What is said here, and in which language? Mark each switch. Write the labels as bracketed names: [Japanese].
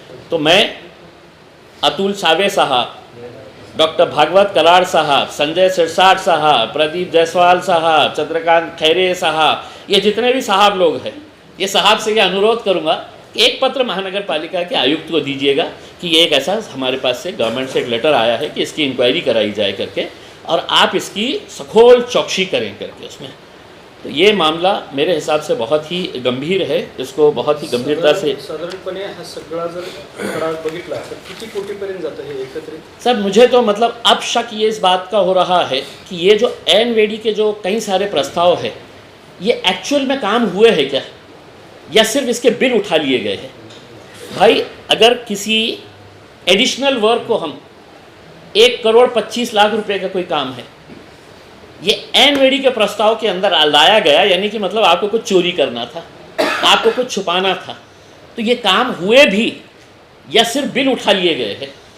[Hindi] तो मैं अतुल सावे साहब, डॉक्टर भागवत कराड़ साहब, संजय सिरसाट साहब, प्रदीप जायसवाल साहब, चंद्रकांत खैरे साहब, ये जितने भी साहब लोग हैं, ये साहब से ये अनुरोध करूँगा कि एक पत्र महानगर पालिका के आयुक्त को दीजिएगा कि ये एक ऐसा हमारे पास से गवर्नमेंट से एक लेटर आया है कि इसकी इंक्वायरी कराई जाए करके, और आप इसकी सखोल चौकसी करें करके उसमें। तो ये मामला मेरे हिसाब से बहुत ही गंभीर है, इसको बहुत ही गंभीरता से [Marathi] साधारणपणे हा सगळा जर खडा बघितला तर किती कोटीपर्यंत जातं हे एकत्रित? [Hindi] सर मुझे तो मतलब अब शक ये इस बात का हो रहा है कि ये जो एनवेडी के जो कई सारे प्रस्ताव है ये एक्चुअल में काम हुए हैं क्या, या सिर्फ इसके बिल उठा लिए गए हैं। भाई अगर किसी एडिशनल वर्क को हम 1,25,00,000 रुपए का कोई काम है, ये एनवेडी के प्रस्ताव के अंदर लाया गया, यानी कि मतलब आपको कुछ चोरी करना था, आपको कुछ छुपाना था, तो ये काम हुए भी या सिर्फ बिल उठा लिए गए हैं।